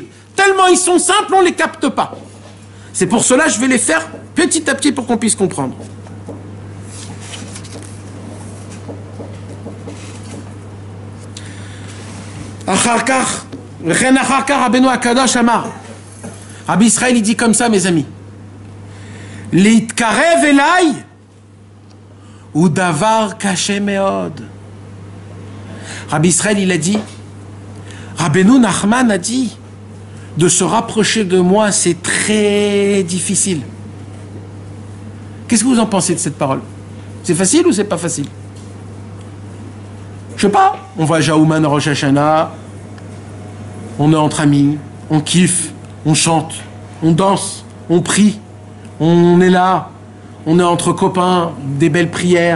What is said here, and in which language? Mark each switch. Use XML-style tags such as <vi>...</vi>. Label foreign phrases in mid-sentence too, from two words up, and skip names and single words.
<fr>Tellement ils sont simples, on ne les capte pas. C'est pour cela que je vais les faire petit à petit pour qu'on puisse comprendre. Rabbi Israël, il dit comme ça, mes amis.</fr> <he>להתקרב אליי הוא דבר קשה מאוד.</he> <fr>Rabbi Israël, il a dit, Rabbeinu Nachman a dit, de se rapprocher de moi, c'est très difficile. Qu'est-ce que vous en pensez de cette parole? C'est facile ou c'est pas facile? Je sais pas. On va à Jaouman Rosh Hashanah, on est entre amis, on kiffe, on chante, on danse, on prie, on est là, on est entre copains, des belles prières.</fr>